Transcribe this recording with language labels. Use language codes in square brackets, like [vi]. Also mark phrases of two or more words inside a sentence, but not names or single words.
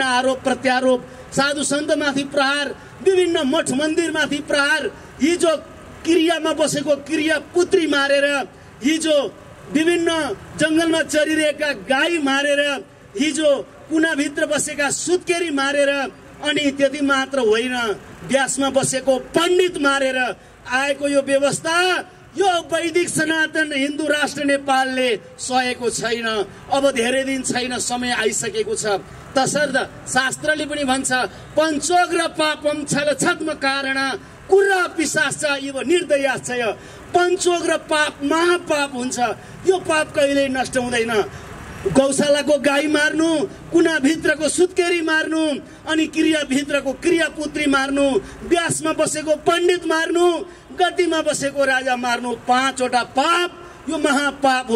[ne] आरोप प्रत्यारोप, साधु सन्तमाथि प्रहार, विभिन्न मठ मन्दिरमाथि प्रहार, हिजो क्रियामा बसेको क्रिया पुत्री मारेर, हिजो विभिन्न जङ्गलमा चरिरहेका गाई मारेर, हिजो कुनाभित्र बसेका सुत्केरी मारेर, अनि त्यति मात्र होइन व्यासमा बसेको पण्डित मारेर आएको यो व्यवस्था यो वैदिक सनातन हिन्दू राष्ट्र नेपालले सहेको छैन। अब धेरै दिन छैन, समय आइसकेको छ। तसर्थ शास्त्रले पनि भन्छ [sa] पञ्चोग्र पापम छलछद्म कारण कुरा पिशाच इव निर्दयाश्चय। [ne] पञ्चोग्र पाप महापाप हुन्छ, यो पाप कहिल्यै नष्ट हुँदैन। गौशालाको गाई मार्नु, कुनाभित्रको सुत्केरी मार्नु, अनि क्रियाभित्रको क्रियापुत्री मार्नु, व्यासमा बसेको पण्डित मार्नु, गद्दीमा बसेको राजा मार्नु, 5 वटा पाप यो महापाप हो।